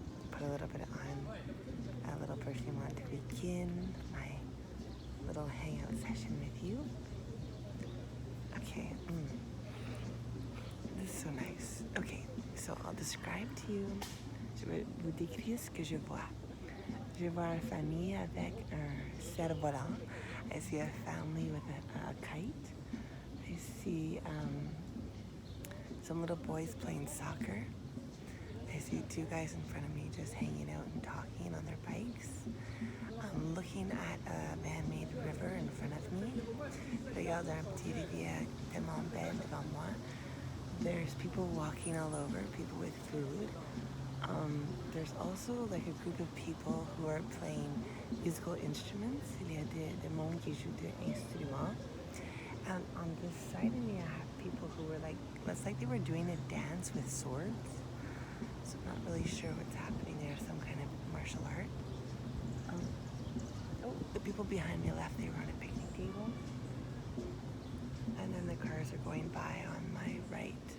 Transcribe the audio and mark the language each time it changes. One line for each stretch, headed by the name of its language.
English: Put a little bit on, a little perfume on to begin my little hangout session with you. Okay, this is so nice. Okay, so I'll describe to you,
French: je vais vous décrire ce que je vois. Je vois une famille avec un cerf-volant.
English: I see a family with a kite. I see some little boys playing soccer. I see two guys in front of me just hanging out and talking on their bikes. I'm looking at a man-made river in front of me.
French: Regarde un petit rivière tellement belle devant moi.
English: There's people walking all over, people with food. There's also like a group of people who are playing musical instruments.
French: Il y a des monde qui jouent des instruments.
English: And on this side of me, I have people who were like, it's like they were doing a dance with swords. So I'm not really sure what's happening there, some kind of martial art. The people behind me left, they were on a picnic table. And then the cars are going by on my right.